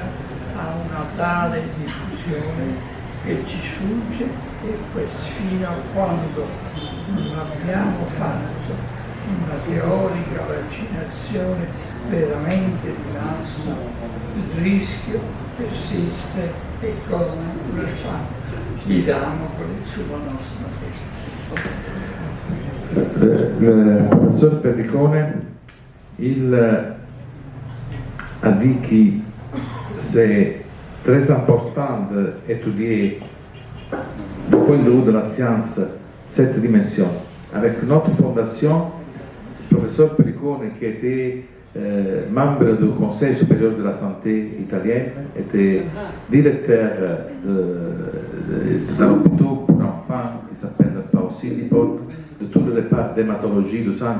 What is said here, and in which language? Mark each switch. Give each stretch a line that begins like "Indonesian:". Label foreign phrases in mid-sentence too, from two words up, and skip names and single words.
Italian: ha una tale diffusione che ci sfugge, e fino a quando non abbiamo fatto una teorica vaccinazione veramente di massa, il rischio persiste e come una miracolo sulla nostra testa.
French: Le professeur Perricone, il a dit que c'est très important d'étudier du point de vue de la science cette dimension. Avec notre fondation, le professeur Perricone, qui était membre du Conseil supérieur de la santé italienne, était directeur d'un hôpital pour enfants qui s'appelle Pausilipol, de toutes les parts d'hématologie de sang.